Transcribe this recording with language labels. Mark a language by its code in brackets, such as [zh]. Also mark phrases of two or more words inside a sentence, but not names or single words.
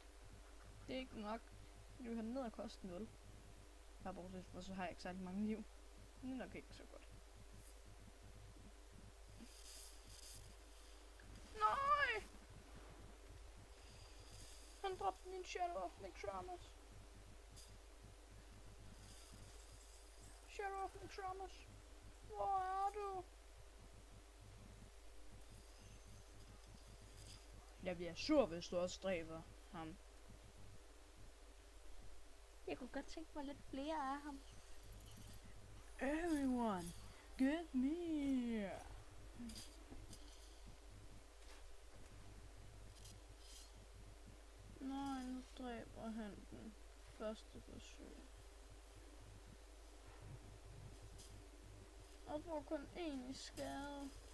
[da] Det er ikke nok. Du kan ned og koste 0. Bare bortset fra, så har jeg ikke særlig mange liv. Det er nok ikke så godt. Nej! Han dræbte min Shadow of Naxxramas. Shadow of Naxxramas. Hvor er du? Jeg bliver sur, hvis du også dræber ham. Jeg kunne godt tænke mig lidt flere af ham. [en] Everyone, get me! [da] Nej, nu dræber han den første forsøg. Og får kun én i skade.